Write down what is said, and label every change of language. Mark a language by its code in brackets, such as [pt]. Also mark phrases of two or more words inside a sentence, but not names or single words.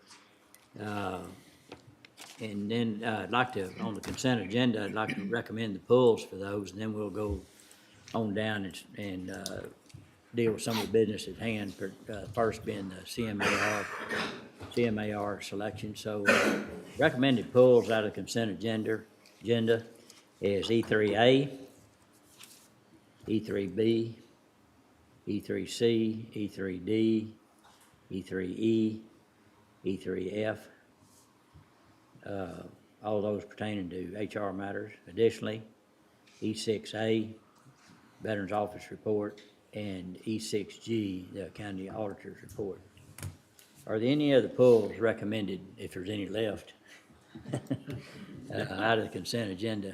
[en] And then I'd like to, on the consent agenda, I'd like to recommend the pulls for those, and then we'll go on down and deal with some of the business at hand, first being the CMAR selection. So recommended pulls out of the consent agenda is E3A, E3B, E3C, E3D, E3E, E3F, all those pertaining to HR matters. Additionally, E6A, Veterans Office Report, and E6G, the County Auditor's Report. Are there any other pulls recommended, if there's any left, out of the consent agenda?